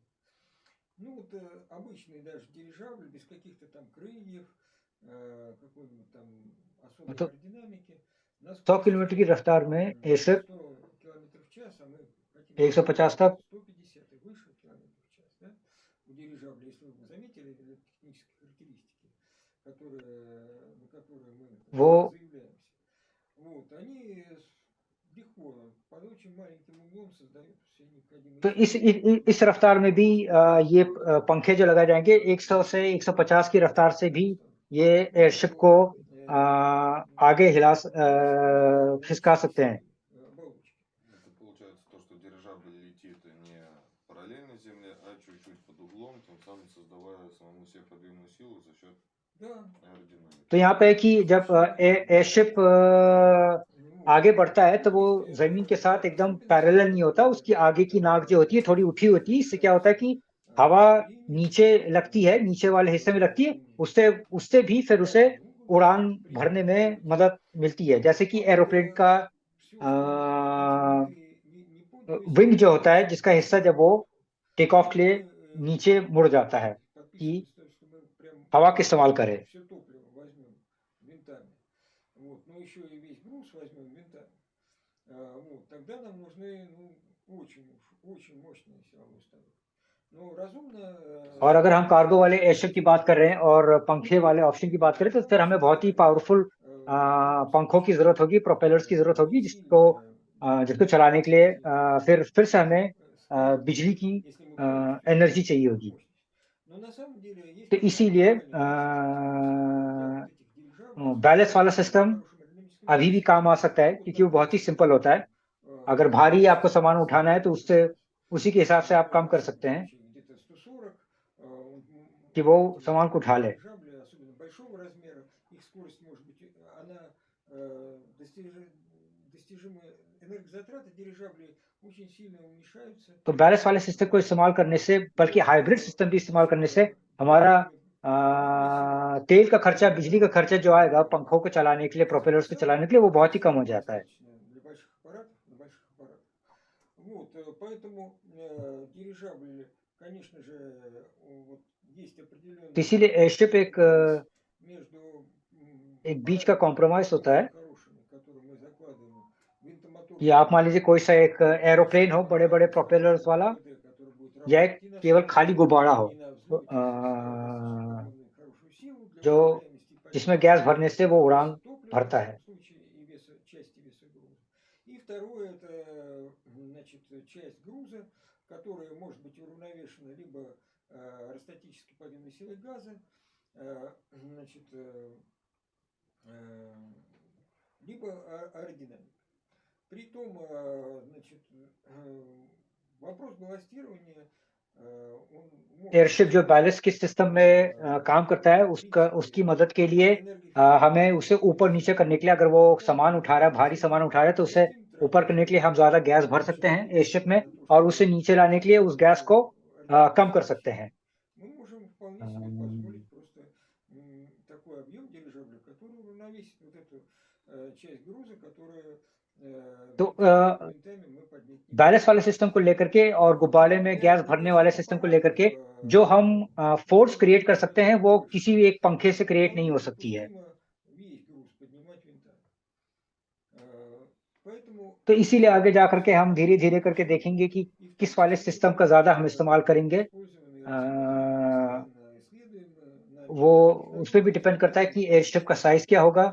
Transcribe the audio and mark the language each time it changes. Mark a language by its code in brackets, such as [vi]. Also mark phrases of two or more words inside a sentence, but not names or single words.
[ru] Ну вот обычный даже дирижабль без каких-то там крыльев, какой-нибудь там особой [hi] तो [ru] аэродинамики на [hi] 100 किलोमीटर की [ru] скорости [hi] रफ्तार में एयरशिप [ru] 100 километров в час, а мы хотим достичь [hi] 150 तक [ru] 150 и выше километров в час, да, у дирижабля, если вы заметили технические характеристики, на которые мы, так [hi] वो [ru] сказать, заявляемся, вот, они легко под очень маленьким углом создают все необходимые [hi] तो [ru] эффекты. [hi] इस रफ्तार में भी ये पंखे जो लगाए जाएंगे 100 से 150 की रफ्तार से भी ये एयरशिप को आगे खिसका सकते हैं। [ru] Оболочки. Это получается то, что дирижабль летит не параллельно Земле, а чуть-чуть под углом, тем самым создавая самому себе подъемную силу за счет Да. аэродинамики. [hi] तो यहाँ पे है कि जब एयरशिप आगे बढ़ता है तो वो [ru] Есть [hi] जमीन के साथ एकदम [ru] особенности, [hi] पैरेलल नहीं होता, उसकी आगे की नाक जो होती है थोड़ी उठी होती है। इससे क्या होता है कि हवा नीचे लगती है, नीचे वाले हिस्से में लगती है, उससे उससे भी फिर उसे [ru] равный угол [hi] उड़ान [ru] при [hi] भरने में [ru] полете. [hi] मदद मिलती है। जैसे कि [ru] А вот [hi] एरोप्लेन का [ru] все, что эти винты не то есть [hi] विंग जो होता है, [ru] все [hi] जिसका हिस्सा जब वो [en] take off [hi] के [ru] это [hi] लिए [ru] мы [hi] नीचे मुड़ जाता है कि [ru] подписывались, то, что мы прям [hi] हवा का इस्तेमाल करें। [ru] все топливо возьмем винтами, вот, но еще и весь груз возьмем винтами, вот, тогда нам нужны, ну, очень мощные силовые установки. Ну, разумно [hi] और अगर हम कार्गो वाले [ru] использовать [hi] एयरशिप की बात कर रहे हैं और पंखे वाले ऑप्शन की बात करें तो फिर हमें बहुत ही पावरफुल [ru] в данном [hi] पंखों की [ru] случае [hi] जरूरत होगी, प्रोपेलर्स की जरूरत होगी, जिसको [ru] действительно [hi] जिसको चलाने के लिए फिर से हमें [ru] сходить, [hi] बिजली की [ru] если мы полностью [hi] एनर्जी [ru] используем [hi] चाहिए [ru] эту [hi] होगी। [ru] мощность. Но на самом деле есть [hi] तो इसीलिए [ru] уникальные мощности, допустим, для вот этих дирижаблей с [hi] बैलेंस वाला [ru] очень [hi] सिस्टम [ru] хорошим аэродинамическим [hi] अभी भी [ru] балансом, [hi] काम आ सकता है, [ru] могут [hi] क्योंकि वो बहुत ही [ru] позволить [hi] सिंपल होता है। अगर भारी आपको [ru] вывести [hi] सामान [ru] нас [hi] उठाना है तो [ru] на [hi] उससे [ru] скорость, [hi] उसी के हिसाब से आप काम [ru] например, [hi] कर [ru] в [hi] सकते [ru] данном [hi] हैं [ru] случае где-то 140, [hi] कि वो [ru] эти вот [hi] सामान को उठा ले। [ru] дирижабли, особенно большого размера, их скорость может быть, она достижимые энергозатраты дирижаблей очень сильно уменьшаются. [hi] तो बैलेंस वाले सिस्टम को इस्तेमाल करने से, बल्कि [ru] Вот, [hi] हाइब्रिड सिस्टम भी इस्तेमाल करने से [ru] особенно [hi] हमारा [ru] передвижение [hi] तेल का खर्चा, बिजली का खर्चा जो आएगा पंखों को चलाने के लिए, [ru] Эти [hi] प्रोपेलर्स को [ru] потенциалы [hi] चलाने के लिए, वो बहुत ही कम हो [ru] вполне [hi] जाता है। [ru] достаточно для больших аппаратов, на больших аппаратах. Вот, поэтому дирижабль, конечно же, вот есть [hi] तो [ru] определенный [hi] इसीलिए एयरशिप [ru] компромисс между [hi] एक बीच का [ru] параметрами [hi] कॉम्प्रोमाइज होता [ru] очень [hi] है [ru] хорошими, которые мы закладываем в [hi] कि [ru] винтомоторную [hi] आप मान लीजिए कोई सा एक एरोप्लेन हो, [ru] спецификацию [hi] बड़े बड़े [ru] двигателя, [hi] प्रोपेलर्स [ru] хорошего [hi] वाला, [ru] КПД, который будет [hi] या एक [ru] работать и на [hi] केवल खाली [ru] скорости, [hi] गुब्बारा हो, [ru] и на [hi] तो, [ru] взлете с достаточно огромной хорошей силой для [hi] जो [ru] управляемости и [hi] जिसमें [ru] полета, [hi] गैस भरने से वो [ru] запаса [hi] उड़ान [ru] топлива в [hi] भरता [ru] данном [hi] है। [ru] случае и веса, части веса груза. И второе, это значит, часть груза, которая может быть уравновешена либо аэростатической подъемной силой газа, значит, либо аэродинамика. Притом, значит, вопрос балластирования, он может [hi] एयरशिप जो [ru] решаться [en] ballistic system [hi] में काम करता है, [ru] в [hi] उसकी [ru] принципе [hi] मदद के लिए हमें [ru] энергоэффективностью [hi] उसे ऊपर नीचे करने के लिए, अगर वो [ru] путем [hi] सामान उठा रहा है, भारी सामान उठा रहा है, तो उसे [ru] сократим [hi] ऊपर करने के लिए हम ज्यादा गैस भर सकते हैं [ru] расходуемое [hi] एयरशिप में, [ru] на то, [hi] और [ru] чтобы [hi] उसे नीचे लाने के लिए उस गैस [ru] поддерживать [hi] को कम कर [ru] аэродинамические [hi] सकते [ru] вращения. [hi] हैं। [ru] Мы можем вполне себе позволить просто такой объем дирижабля, который уравновесит вот эту часть груза, которая [hi] तो [ru] моментами мы поднять не можем. [hi] बैलेंस वाले सिस्टम को लेकर के और गुब्बारे [ru] Но [hi] में [ru] для [hi] गैस भरने वाले [ru] небольших [hi] सिस्टम को लेकर [ru] аппаратов [hi] के जो हम [en] force create [hi] कर सकते हैं, वो किसी भी एक पंखे से क्रिएट नहीं हो [ru] вполне [hi] सकती है। [ru] допустимо весь груз поднимать винтами. Поэтому [hi] तो [ru] есть [hi] इसीलिए आगे जा करके हम धीरे [ru] определенные [hi] धीरे करके [ru] решения, [hi] देखेंगे कि [ru] и в том [hi] किस वाले [ru] числе [hi] सिस्टम का ज्यादा हम इस्तेमाल करेंगे। [ru] используем и рассматриваем, и अ, постоянно исследуем на [hi] वो [ru] некоторых [hi] उस पर भी [ru] технологиях [hi] डिपेंड करता है [ru] современных, [hi] कि एयरशिप का साइज क्या होगा,